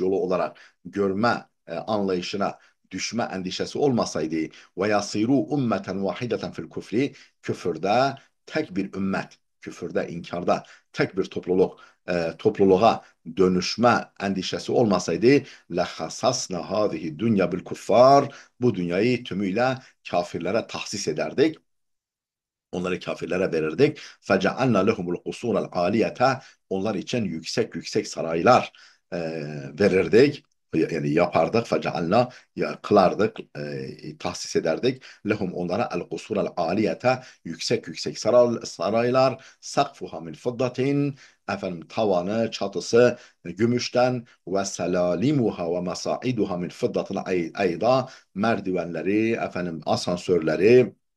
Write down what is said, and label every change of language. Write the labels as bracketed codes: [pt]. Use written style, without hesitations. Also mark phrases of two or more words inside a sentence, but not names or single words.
[tr] yolu olarak görme anlayışına düşme endişesi olmasaydı, [ar] ويصيروا أمة واحدة في الكفر, [tr] küfürde tek bir ümmet, küfürde, inkarda tek bir topluluğa dönüşme endişesi olmasaydı, [ar] لخصصنا هذه الدنيا بالكفار, [tr] bu dünyayı tümüyle kafirlere tahsis ederdik. Onları kafirlere verirdik. [ar] فَجَعَلْنَا لَهُمُ الْقُصُورَ الْعَالِيَةَ, [tr] onlar için yüksek yüksek saraylar verirdik. Yani yapardık. فَجَعَلْنَا, kılardık, tahsis ederdik. Lehum, onlara [ar] القصور العالية, [tr] yüksek yüksek saraylar. [ar] سقفها من فضة, [tr] tavanı, çatısı gümüşten, [ar] وسلالمها ومصاعدها من فضة أيضا, [tr] merdivenleri, asansörleri,